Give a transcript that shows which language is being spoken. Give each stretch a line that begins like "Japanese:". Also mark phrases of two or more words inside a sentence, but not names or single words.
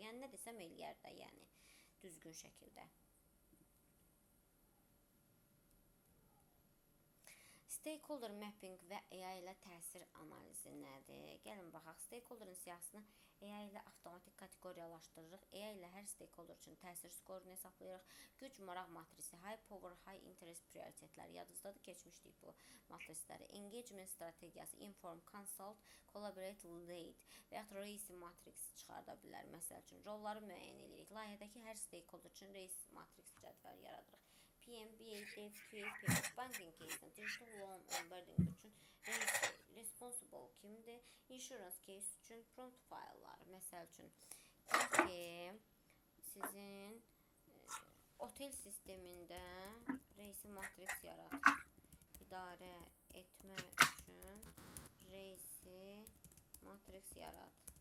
Azerbaijani: Yəni nə desəm eləyər də, yəni düzgün şəkildə.
English: Stakeholder mapping
Azerbaijani: və AI ilə təsir analizi nədir? Gəlin baxaq. Stakeholderin siyahısını AI ilə avtomatik kateqoriyalaşdırırıq. AI ilə hər stakeholder üçün təsir skorunu hesablayırıq. Güc, maraq matrisi,
English: high power, high interest prioritetlər.
Azerbaijani: Yadınızdadır, keçmişdik bu matrisləri. Engagement strategiyası,
English: inform, consult, collaborate, lead
Azerbaijani: və yaxud
English: race matrix
Azerbaijani: çıxarda bilər. Məsəl üçün, rolları müəyyən edirik. Layihədəki hər stakeholder üçün
English: race matrix
Azerbaijani: cədvəl yaradırıq. PMBA,
English: Dev, QA, banking case, digital loan onboarding üçün responsible kimdir? Insurance case üçün prompt file'lar.
Azerbaijani: Məsəl üçün, ki sizin otel sistemində reisi matrix yarat. İdarə etmək üçün reisi matrix yarat.